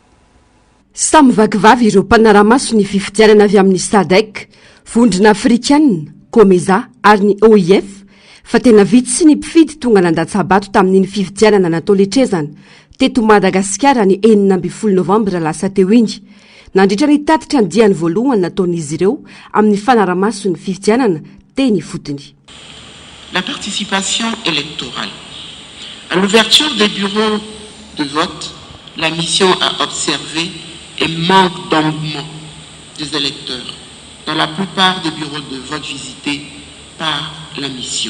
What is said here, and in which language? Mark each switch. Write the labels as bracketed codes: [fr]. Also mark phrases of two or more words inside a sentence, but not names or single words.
[mg] Samy vakivavy ireo mpanaramaso ny fifidianana avy amin'ny SADC, vondrona afrikanina, COMESA ary ny OIF fa tena vitsy ny mpifidy tonga nandatsabato tamin'iny fifidianana natao letrezana teto Madagasikara ny 12 novambra lasa teo iny. Nandritra ny tatitra ny diany voalohany nataon'izy ireo amin'ny fanaramaso ny fifidianana teny fotony. [fr] La participation électorale. À l'ouverture des bureaux de vote, la mission a observé un manque d'engouement des électeurs dans la plupart des bureaux de vote visités par la mission.